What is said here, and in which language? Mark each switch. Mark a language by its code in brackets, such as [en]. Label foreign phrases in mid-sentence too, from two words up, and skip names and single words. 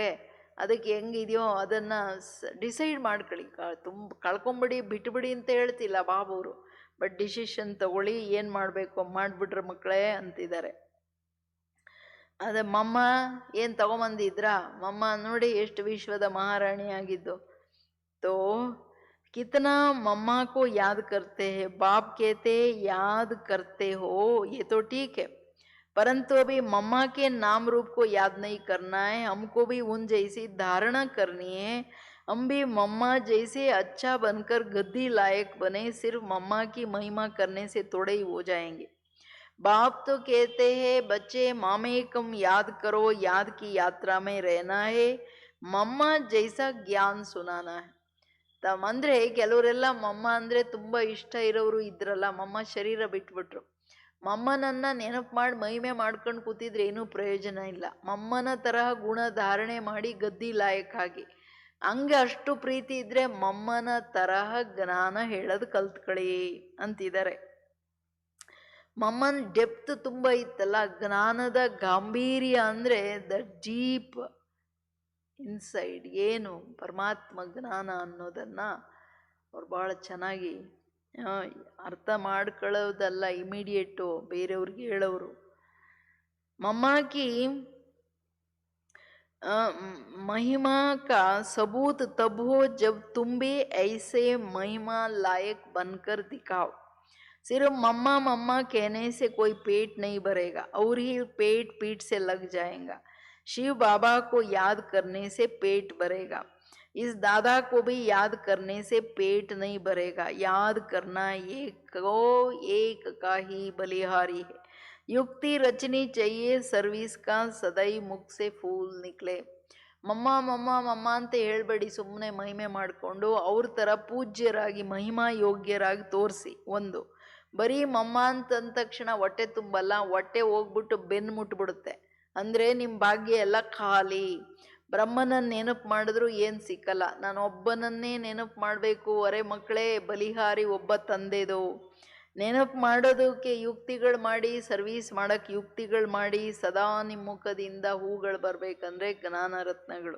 [kn] ಅದಕ್ಕೆ ಹೆಂಗಿದೆಯೋ ಅದನ್ನು ಡಿಸೈಡ್ ಮಾಡ್ಕೊಳ್ಳಿ. ಕಳ್ಕೊಂಬಿಡಿ, ಬಿಟ್ಬಿಡಿ ಅಂತ ಹೇಳ್ತಿಲ್ಲ ಬಾಬವರು, [en] but decision [kn] ತಗೊಳ್ಳಿ, ಏನು ಮಾಡಬೇಕು ಮಾಡಿಬಿಟ್ರೆ ಮಕ್ಕಳೇ ಅಂತಿದ್ದಾರೆ. ಅದೇ ಮಮ್ಮ ಏನ್ ತಗೊಂಬಂದಿದ್ರಾ? ಮಮ್ಮ ನೋಡಿ ಎಷ್ಟು ವಿಶ್ವದ ಮಹಾರಾಣಿ ಆಗಿದ್ದು. [hi] तो कितना मम्मा को याद करते हैं, बाप कहते हैं याद करते हो, ये तो ठीक है, परंतु अभी मम्मा के नाम रूप को याद नहीं करना है, हमको भी उन जैसी धारणा करनी है, हम भी मम्मा जैसे अच्छा बनकर गद्दी लायक बने, सिर्फ मम्मा की महिमा करने से थोड़े ही हो जाएंगे। बाप तो कहते हैं बच्चे मामेकम याद करो, याद की यात्रा में रहना है, मम्मा जैसा ज्ञान सुनाना है। [kn] ಅಂದ್ರೆ ಕೆಲವರೆಲ್ಲ ಮಮ್ಮ ಅಂದ್ರೆ ತುಂಬಾ ಇಷ್ಟ ಇರೋರು ಇದ್ರಲ್ಲ, ಮಮ್ಮ ಶರೀರ ಬಿಟ್ಬಿಟ್ರು. ಮಮ್ಮನನ್ನ ನೆನಪು ಮಾಡಿ ಮಹಿಮೆ ಮಾಡ್ಕೊಂಡು ಕೂತಿದ್ರೆ ಏನೂ ಪ್ರಯೋಜನ ಇಲ್ಲ. ಮಮ್ಮನ ತರಹ ಗುಣ ಧಾರಣೆ ಮಾಡಿ ಗದ್ದಿ ಲಾಯಕ್ಕಾಗಿ ಹಂಗೆ ಅಷ್ಟು ಪ್ರೀತಿ ಇದ್ರೆ ಮಮ್ಮನ ತರಹ ಜ್ಞಾನ ಹೇಳೋದು ಕಲ್ತ್ಕೊಳ್ಳಿ ಅಂತಿದ್ದಾರೆ. ಮಮ್ಮನ ಡೆಪ್ತ್ ತುಂಬಾ ಇತ್ತಲ್ಲ, ಜ್ಞಾನದ ಗಾಂಭೀರ್ಯ ಅಂದ್ರೆ [en] the deep inside [kn] ಏನು ಪರಮಾತ್ಮ ಜ್ಞಾನ ಅನ್ನೋದನ್ನ ಅವ್ರು ಬಹಳ ಚೆನ್ನಾಗಿ ಅರ್ಥ ಮಾಡ್ಕೊಳ್ಳೋದಲ್ಲ, ಇಮಿಡಿಯೇಟು ಬೇರೆಯವ್ರಿಗೆ ಹೇಳೋರು. [hi] मम्मा की महिमा का सबूत तब हो जब तुम भी ऐसे महिमा लायक बनकर दिखाओ। सिर्फ मम्मा मम्मा कहने से कोई पेट नहीं भरेगा और ही पेट पीठ से लग जाएगा। शिव बाबा को याद करने से पेट भरेगा, इस दादा को भी याद करने से पेट नहीं भरेगा। याद करना एक का ही बलिहारी है, युक्ति रचनी चाहिए सर्विस का सदाई मुख से फूल निकले। [kn] ಮಮ್ಮ ಮಮ್ಮ ಮಮ್ಮ ಅಂತ ಹೇಳ್ಬೇಡಿ, ಸುಮ್ಮನೆ ಮಹಿಮೆ ಮಾಡಿಕೊಂಡು ಅವ್ರ ಥರ ಪೂಜ್ಯರಾಗಿ ಮಹಿಮಾ ಯೋಗ್ಯರಾಗಿ ತೋರಿಸಿ. ಒಂದು ಬರೀ ಮಮ್ಮ ಅಂತಂದ ತಕ್ಷಣ ಹೊಟ್ಟೆ ತುಂಬಲ್ಲ, ಹೊಟ್ಟೆ ಹೋಗ್ಬಿಟ್ಟು ಬೆನ್ನು ಮುಟ್ಬಿಡುತ್ತೆ. ಅಂದರೆ ನಿಮ್ಮ ಭಾಗ್ಯ ಎಲ್ಲ ಖಾಲಿ. ಬ್ರಹ್ಮನನ್ನು ನೆನಪು ಮಾಡಿದ್ರು ಏನು ಸಿಕ್ಕಲ್ಲ, ನಾನು ಒಬ್ಬನನ್ನೇ ನೆನಪು ಮಾಡಬೇಕು, ಅರೆ ಮಕ್ಕಳೇ ಬಲಿಹಾರಿ ಒಬ್ಬ ತಂದೆದು ನೆನಪು ಮಾಡೋದಕ್ಕೆ ಯುಕ್ತಿಗಳು ಮಾಡಿ, ಸರ್ವೀಸ್ ಮಾಡೋಕ್ಕೆ ಯುಕ್ತಿಗಳು ಮಾಡಿ, ಸದಾ ನಿಮ್ಮ ಮುಖದಿಂದ ಹೂಗಳು ಬರಬೇಕಂದ್ರೆ ಜ್ಞಾನ ರತ್ನಗಳು.